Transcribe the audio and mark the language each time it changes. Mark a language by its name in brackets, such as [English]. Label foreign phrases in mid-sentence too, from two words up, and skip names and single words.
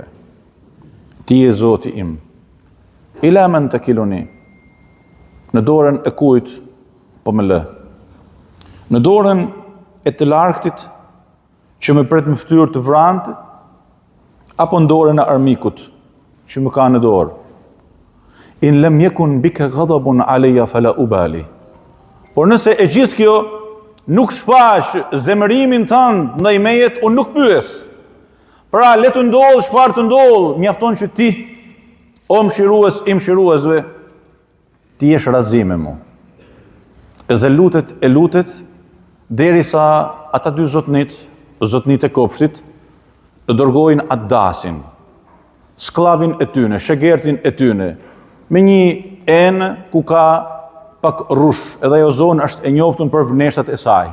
[Albanian] Ti je Zoti im. [Arabic] إلى من تكلني. [Albanian] Në dorën e kujt po më lë? Në dorën e të largëtit që më pret më fytyrë të vrantë, apo në dorën e armikut që më ka në dorë? [Arabic] إن لم يكن بك غضب علي فلا أبالي. [Albanian] Por nëse e gjithë kjo nuk shfaq zemërimin tënd ndaj meje, unë nuk pyes. Pra le të ndodhë çfarë të ndodhë, mjafton që ti, o mëshirues i mëshiruesve, ti jesh razi me mua. Dhe lutet derisa ata dy zotnit e kopshtit, të dërgojnë Addasin, sklavin e tyne, shegertin e tyne, me një enë ku ka pak rush, edhe ajo zonë është e njoftun për vneshtat e saj.